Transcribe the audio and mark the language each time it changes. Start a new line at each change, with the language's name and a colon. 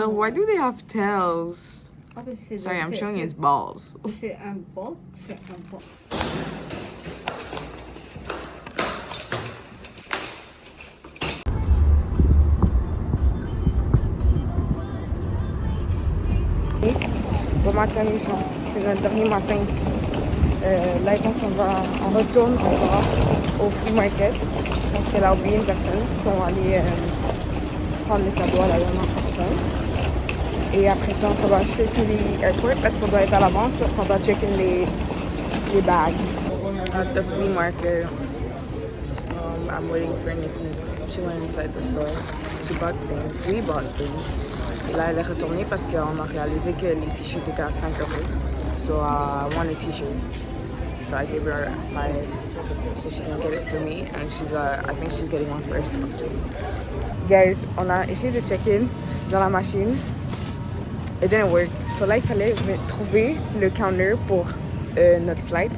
French: Genre,
English: why do they have tails?
French: Ah, mais c'est
English: Sorry, I'm showing his balls.
French: C'est un bulk, c'est un bulk. Bon matin les gens, c'est notre dernier matin ici. Là on s'en va, on retourne encore au Free Market parce qu'elle a oublié une personne. Ils sont allés prendre le cadeau à la dernière personne. Et après ça on s'en va acheter tous les airports parce qu'on doit être à l'avance parce qu'on doit checker les bags.
English: At the Free Market, I'm waiting for Nikki. She went inside the store. She bought things. We bought things. Et là, elle est retournée parce qu'on a réalisé que les t-shirts étaient à 5 €. So I want a t-shirt. So I gave her 5 so she can get it for me. And I think she's getting one for herself too.
French: Guys, on a essayé de check-in dans la machine.
English: It didn't work. So
French: là, il fallait trouver le counter pour notre flight.